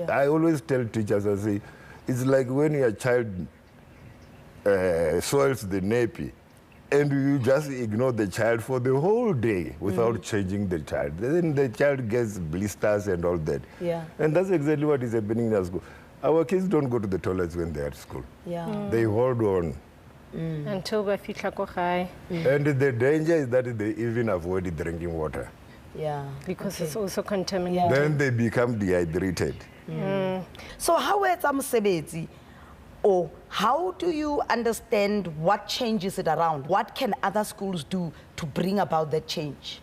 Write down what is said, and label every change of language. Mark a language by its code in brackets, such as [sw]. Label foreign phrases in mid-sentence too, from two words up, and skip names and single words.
[en] I always tell teachers, I say, it's like when your child soils the nappy and you just ignore the child for the whole day without changing the child. Then the child gets blisters and all that. Yeah. And that's exactly what is happening at school. Our kids don't go to the toilets when they're at school. Yeah. They hold on. Until we [tn] fitla ko gae, [en] And the danger is that they even avoid drinking water. Yeah. because it's also contaminated. Then they become dehydrated. So how is mosebetsi, or how do you understand what changes it around? What can other schools do to bring about that change?